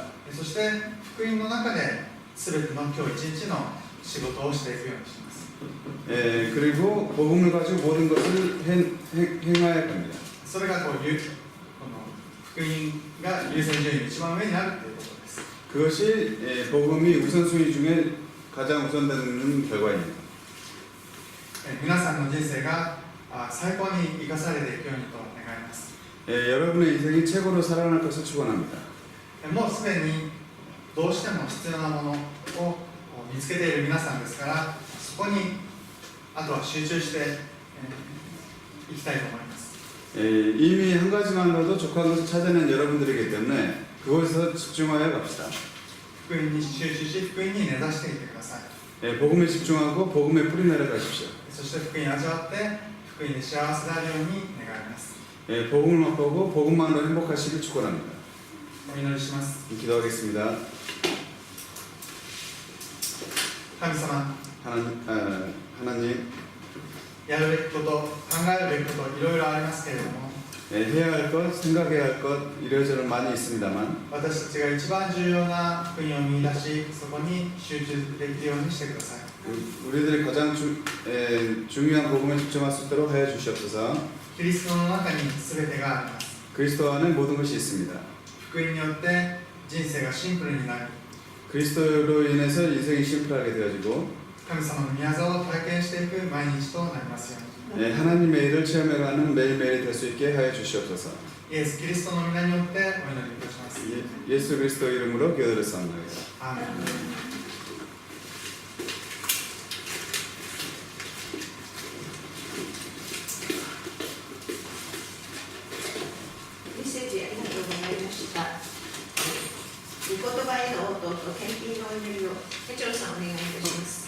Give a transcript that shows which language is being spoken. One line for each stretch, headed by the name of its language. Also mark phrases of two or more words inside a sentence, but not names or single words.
Japanese: そして福音の中で全ての今日一日の仕事をしていくようにします。
Korean: 그리고 복음을 가지고 모든 것을 행해야 합니다.
Japanese: それがこの福音が優先順位の一番上にあるということです。
Korean: 그것이 복음이 우선순위 중에 가장 우선되는 결과입니다.
Japanese: 皆さんの人生が最高に生かされていくようにと願います。
Korean: 여러분의 인생이 최고로 살아날 것을 축원합니다.
Japanese: もうすでにどうしても必要なものを見つけている皆さんですから、そこにあとは集中していきたいと思います。
Korean: 이미 한 가지만으로도 족한 것을 찾아낸 여러분들이기 때문에 그곳에서 집중하여 갑시다.
Japanese: 福音に集中し、福音に根ざしていってください。
Korean: 복음에 집중하고 복음에 뿌리 내려가십시오.
Japanese: そして福音を味わって福音で幸せであるように願います。
Korean: 복음을 맛보고 복음만으로 행복하시길 축원합니다.
Japanese: お祈りします。
Korean: 기도하겠습니다.
Japanese: 神様、
Korean: 하나님,
Japanese: やるべきこと、考えるべきこといろいろありますけれども、
Korean: 해야 할 것, 생각해야 할 것 이래저래 많이 있습니다만
Japanese: 私たちが一番重要な福音を見出し、そこに集中できるようにしてください。
Korean: 우리들이 가장 중요한 복음에 집중할 수 있도록 하여 주시옵소서.
Japanese: キリストの中に全てがあります。
Korean: 그리스도 안에 모든 것이 있습니다.
Japanese: 福音によって人生がシンプルになり、
Korean: 그리스도로 인해서 인생이 심플하게 되어지고
Japanese: 神様の宮沢を体験していく毎日となりますように。
Korean: 하나님의 일을 체험해가는 매일매일이 될 수 있게 하여 주시옵소서.
Japanese: イエス・キリストの皆によってお祈りいたします。
Korean: 예수 그리스도 이름으로 기도드렸사옵나이다.
Japanese: アーメン。メッセージありがとうございました。御言葉への応答と献金のお祈りを手帳さんお願いいたします。